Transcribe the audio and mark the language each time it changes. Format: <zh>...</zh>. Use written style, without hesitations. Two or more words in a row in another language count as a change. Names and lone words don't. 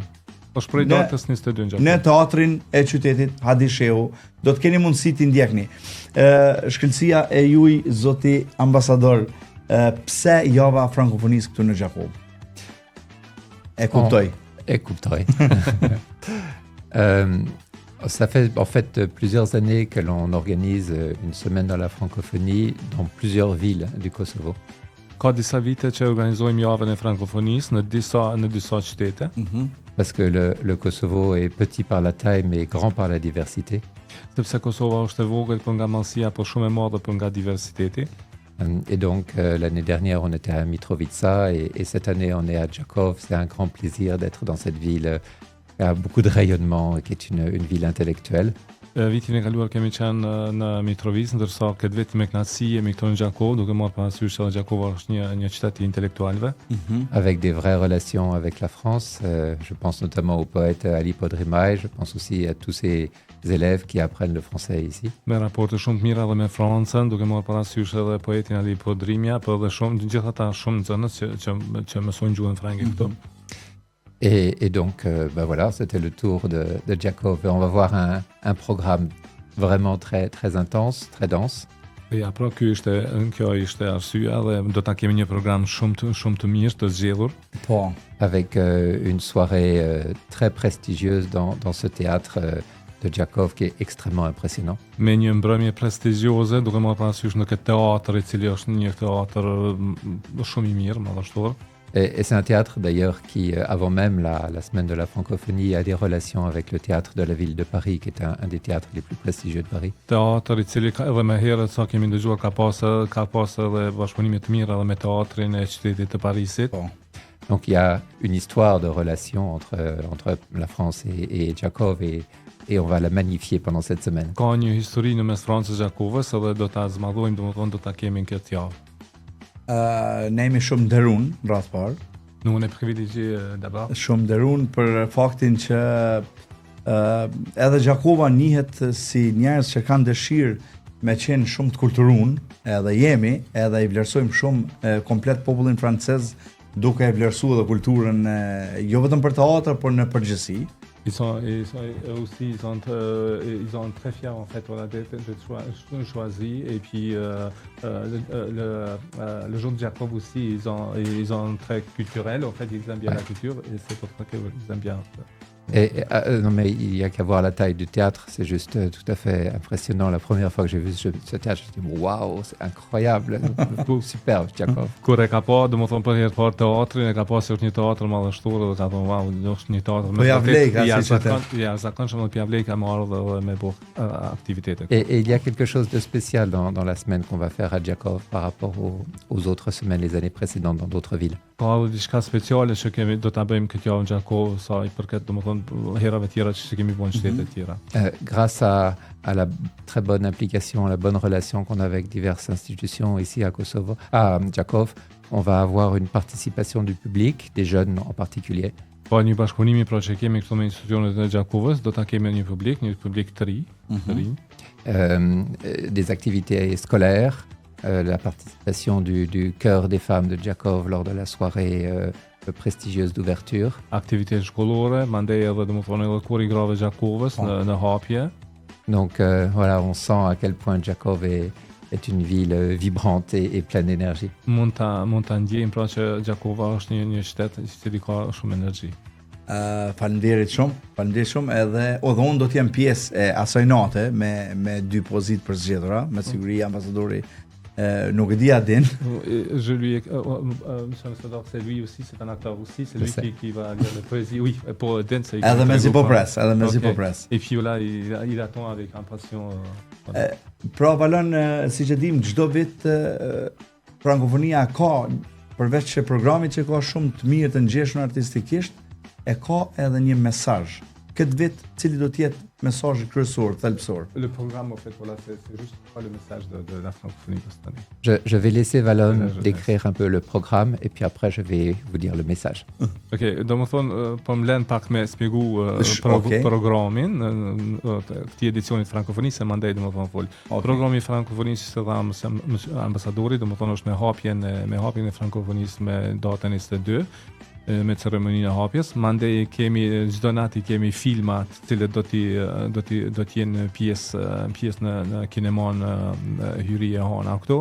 <sq>Është prej datës 22 në Gjakova. Në teatrin e qytetit Hadi Shehu do të keni mundësi t'i ndjekni. Shkëlqësia e juaj zoti ambasador, pse java frankofonisë këtu në Gjakovë? E kuptoj.</sq> <fr>Ça fait en fait plusieurs années que l'on organise une semaine dans la francophonie dans plusieurs villes du Kosovo.</fr> <sq>Ka disa vite që organizojmë javën e frankofonisë në disa qytete.</sq> <fr>Parce que le Kosovo est petit par la taille mais grand par la diversité.</fr> <sq>Sepse Kosova është e vogël për nga mallësia, por shumë e madhe për nga diversiteti.</sq> <fr>Et donc l'année dernière on était à Mitrovica et cette année on est à Gjakov. C'est un grand plaisir d'être dans cette ville qui a beaucoup de rayonnement, qui est une ville intellectuelle.</fr> <sq>Vitin e kaluar kemi qenë në Mitrovica, ndërsa këtë vit me kënaqësi jemi këtu në Gjakov, duke marrë parasysh se Gjakova është një qytet I intelektualëve.</sq> <fr>Avec des vraies relations avec la France. Je pense notamment au poète Ali Podrimaj, je pense aussi à tous ces élèves qui apprennent le français ici.</fr> <sq>Me raporte shumë të mira edhe me Francën, duke marrë parasysh edhe poetin Ali Podrimja, por edhe shumë gjithë ata shumë nxënës që mësojnë gjuhën frange këtu.</sq> <fr>Et donc, voilà, c'était le tour de Gjakov. Et on va voir un programme vraiment très, très intense, très dense.</fr> <sq>Ja, pra kjo ishte arsyeja dhe do ta kemi një program shumë të mirë të zgjedhur. Po.</sq> <fr>Avec une soirée très prestigieuse dans ce théâtre de Gjakov qui est extrêmement impressionnant.</fr> <sq>Me një mbrëmje prestigjioze, duke marrë parasysh në këtë teatr I cili është një teatr shumë I mirë, madhështor.</sq> <fr>Et c'est un théâtre d'ailleurs qui, avant même la semaine de la francophonie, a des relations avec le théâtre de la ville de Paris, qui est un des théâtres les plus prestigieux de Paris.</fr> <sq>Teatri I cili edhe më herët sa kemi dëgjuar ka pas edhe bashkëpunime të mira edhe me teatrin e qytetit të Parisit.</sq> <fr>Donc il y a une histoire de relation entre la France et Gjakov et on va la magnifier pendant cette semaine.</fr> <sq>Ka një histori në mes Francës dhe Gjakovës edhe do ta zmadhojmë, domethënë do ta kemi në këtë javë. Ne jemi shumë nderun rreth parë.</sq> <fr>Nous on est privilégié d'abord.</fr> <sq>Shumë nderun për faktin që edhe Gjakova njihet si njerëz që kanë dëshirë me qenë shumë të kulturun, edhe jemi, edhe I vlerësojmë shumë komplet popullin francez, duke e vlerësuar edhe kulturën jo vetëm për teatr, por në përgjithësi.</sq> <fr>Ils sont très fiers en fait voilà, d'être choisis et puis le jour de Jacob aussi ils sont très culturels en fait ils aiment bien la culture et c'est pour ça qu'ils aiment bien. Non mais il y a qu'à voir la taille du théâtre, c'est juste tout à fait impressionnant. La première fois que j'ai vu ce théâtre, je me suis dit waouh, c'est incroyable, superbe Jakov.</fr> <sq>Kur e ka pa, domethënë për herë të parë teatrin, e ka pasur është një teatr madhështor dhe ka thonë wow, është një teatr Po ja vlej ka si ja zakonshëm dhe ja vlej ka marrë dhe me bu aktivitete.</sq> <fr>Et il y a quelque chose de spécial dans la semaine qu'on va faire à Jakov par rapport aux autres semaines les années précédentes dans d'autres villes.</fr> <sq>Ka diçka speciale që kemi do ta bëjmë këtë javë në Jakov sa I përket domethënë herave tjera që kemi bën në shtete tjera.</sq> <fr>Grâce à la très bonne implication, la bonne relation qu'on a avec diverses institutions ici à Kosovo, à Jakov, on va avoir une participation du public, des jeunes en particulier.</fr> <sq>Po një bashkëpunimi pra që kemi këtu me institucionet e Gjakovës, do ta kemi një publik të ri,</sq> <fr>des activités scolaires, la participation du chœur des femmes de Jakov lors de la soirée prestigieuse d'ouverture.</fr> <sq>Aktivitetet shkollore, mandej edhe domethënë edhe kuri i grave Gjakovës në hapje.</sq> <fr>Donc voilà, on sent à quel point Jakov est une ville vibrante et pleine d'énergie.</fr> <sq>Mund ta ndjejmë pra që Gjakova është një qytet I cili ka shumë energji. Faleminderit shumë edhe unë do të jem pjesë e asaj nate me 2 pozitë për zgjedhura, me siguri ambasadori nuk e di a din.</sq> <fr>Je lui c'est lui aussi, c'est un acteur aussi, c'est lui qui va lire la poésie. Oui, pour Dan c'est.</fr> <sq>Edhe mezi po pres.</sq> <fr>Et puis là il attend avec impatience.</fr> <sq>Pra valon siç e dim çdo vit frankofonia ka përveç që programit që ka shumë të mirë të ngjeshur artistikisht, e ka edhe një mesazh. Këtë vit cili do të jetë mesazhi kryesor, thelbësor.</sq> <fr>Le programme en fait voilà, c'est juste pas le message de la francophonie cette année. Je vais laisser Valon décrire un peu le programme et puis après je vais vous dire le message.</fr> <sq>Okej, domethënë po më lën pak me shpjegu programin këtij edicioni të frankofonisë mandej domethënë fol. Programi I frankofonisë që dha ambasadori domethënë është me hapjen e frankofonisë me datën 22. Me ceremoninë e hapjes, mandej kemi çdo natë kemi filma të cilët do të jenë pjesë në kinemon hyri e hona këtu.</sq>